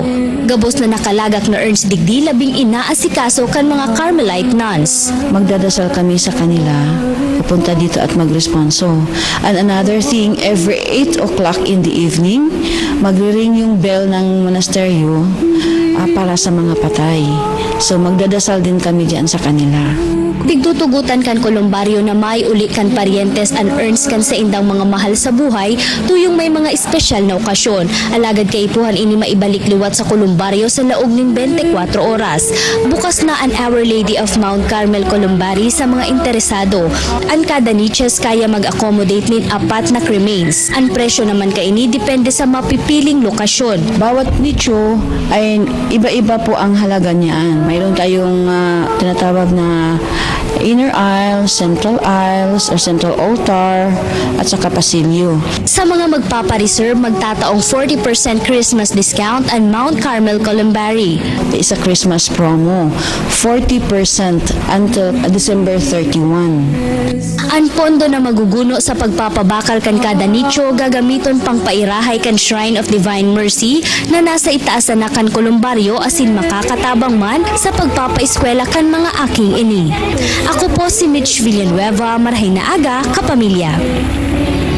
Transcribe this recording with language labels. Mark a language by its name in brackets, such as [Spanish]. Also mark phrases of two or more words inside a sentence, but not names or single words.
[Bikol] Gabos na nakalagak na urns digdi labing inaasikaso kan mga Carmelite nuns. [Filipino] Magdadasal kami sa kanila, pupunta dito at magresponso. [English] And another thing, every 8 o'clock in the evening, [Filipino] magre-ring yung bell ng monasteryo para sa mga patay. So magdadasal din kami diyan sa kanila. [Bikol] Tigtutugutan kan Columbario na may uli kan parientes and urns kan sa indang mga mahal sa buhay tuyong may mga espesyal na okasyon. Alagad kay ipuhan ini maibalik liwat sa Columbario sa laog ning 24 oras. Bukas na ang Our Lady of Mount Carmel, Columbari sa mga interesado. Ang kada niches kaya mag-accommodate nin 4 na cremains. Ang presyo naman kay ini depende sa mapipiling lokasyon. [Filipino] Bawat nicho ay iba-iba po ang halaga niyan. Mayroon tayong tinatawag na [English] inner aisles, central aisles, or central altar, [Filipino] at saka pasilyo. [Bikol] Sa mga magpapareserve, magtataong 40% [English] Christmas discount [Bikol] ang Mount Carmel, Columbari. [English] It's a Christmas promo, 40% until December 31. [Bikol] Ang pondo na maguguno sa pagpapabakal kan kada nicho gagamiton pang pairahay kan Shrine of Divine Mercy na nasa itaas na kan Columbario asin makakatabang man sa pagpapaeskwela kan mga aking ini. Ako po si Mitch Villanueva, Marhay na Aga, Kapamilya.